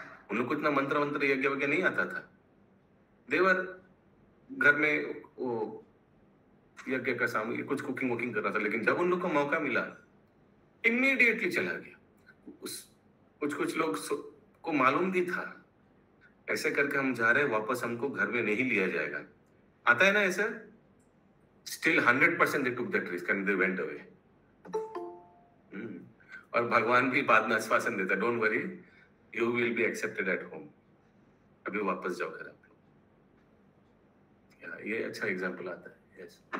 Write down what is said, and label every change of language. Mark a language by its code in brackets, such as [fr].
[hi] उन लोग को इतना मंत्र यज्ञ वगैरह नहीं आता था। देवर घर में वो यज्ञ का सामने कुछ कुकिंग वुकिंग कर रहा था, लेकिन जब उन लोग को मौका मिला इमीडिएटली चला गया। कुछ लोग को मालूम भी था ऐसे करके हम जा रहे हैं, वापस हमको घर में नहीं लिया जाएगा। आता है ना ऐसा। [en] Still 100% they took that risk and they went away। [hi] और भगवान भी बाद में आश्वासन देता, [en] don't worry, you will be accepted at home, [hi] अभी वापस जाओ घर। ये अच्छा एग्जाम्पल आता है। [en] yes,